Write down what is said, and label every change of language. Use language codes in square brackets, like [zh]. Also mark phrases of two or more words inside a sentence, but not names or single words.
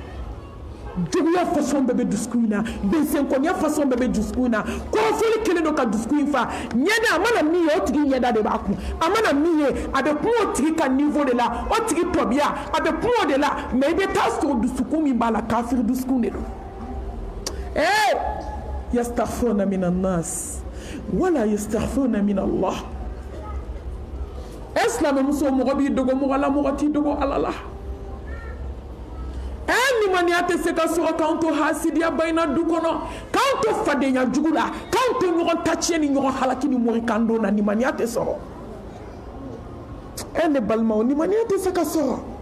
[bm] dusukun in na juguya façon bɛɛ bɛ dusukun in na bɛnsɛnkɔniya façon bɛɛ bɛ dusukun in na kɔrɔfɔli kelen don ka dusukun in fa ɲɛda a mana min ye o tigi ɲɛda de b'a kun a mana min ye a bɛ kun o tigi ka niveau de la o tigi tɔbiya a bɛ kun o de la mais i bɛ taa sɔrɔ dusukun min b'a la kafiri dusukun de don [ar] يستغفرون من الناس ولا يستغفرون من الله [bm] silamɛmuso mɔgɔ b'i dogo mɔgɔ la mɔgɔ t'i dogo Ala la nimaniya tɛ se ka sɔrɔ k'an to hasidiya bayina du kɔnɔ k'an to fadenya jugu la k'an to ɲɔgɔn taciyɛ ni ɲɔgɔn halaki ni mɔrikando na nimaniya tɛ sɔrɔ ne balimaw nimaniya tɛ se ka sɔrɔ